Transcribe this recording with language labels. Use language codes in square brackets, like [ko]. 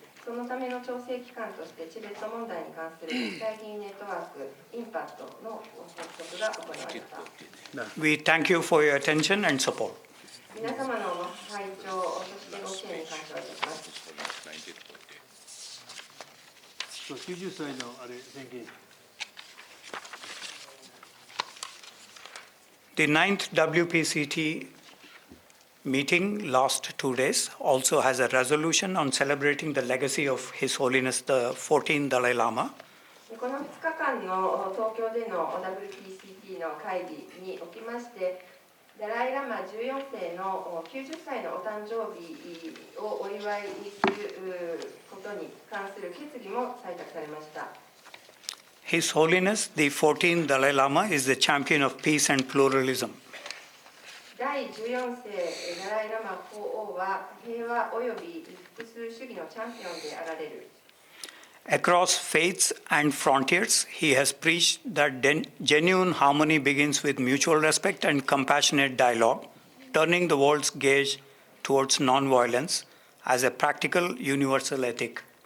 [ja] そのための調整機関としてチベット問題に関する国際議員ネットワークインパクトの発足が行われた。 [en] We thank you for your attention and support. [ja] 皆様の拝聴そしてご支援に感謝をいたします。 90歳のあれ宣言。 [en] The 9th WPCT meeting last 2 days also has a resolution on celebrating the legacy of His Holiness the 14th Dalai Lama. [ja] この2日間の東京での WPCT の会議におきましてダライ・ラマ14世の90歳のお誕生日をお祝いすることに関する決議も採択されました。 [en] His Holiness the 14th Dalai Lama is the champion of peace and pluralism. [ja] 第14世ダライ・ラマ法王は平和および複数主義のチャンピオンであられる。 [en] Across faiths and frontiers, he has preached that genuine harmony begins with mutual respect and compassionate dialogue, turning the world's gaze towards nonviolence as a practical universal ethic.